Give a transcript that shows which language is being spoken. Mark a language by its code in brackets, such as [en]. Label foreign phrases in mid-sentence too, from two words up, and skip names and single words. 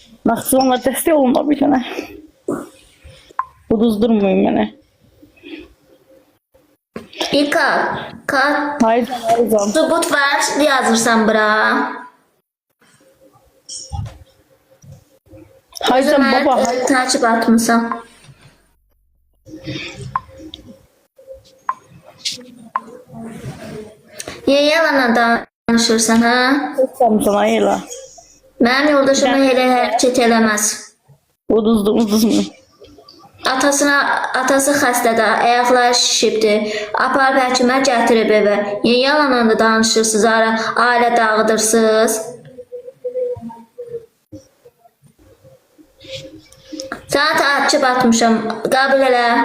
[az] Naxçıvanlar dəstək olun bir dənə. Uduzdurmayın məni. İlka, kart [tr] Hayır canım. [az] subut var yazırsan bura. [tr] Hayır canım baba. Hayır. [az] Takip atmışsan. Niye yalanla danışırsan ha? Sen sana elə. Mənim yoldaşıma elə hərəkət eləməz. Uduzmayın. Atası xəstədir, ayaqları şişibdir. Aparıb həkimə gətirib evə. Niyə yalanla danışırsınız, ailə dağıdırsınız? Sənə takip atmışam, qəbul elə.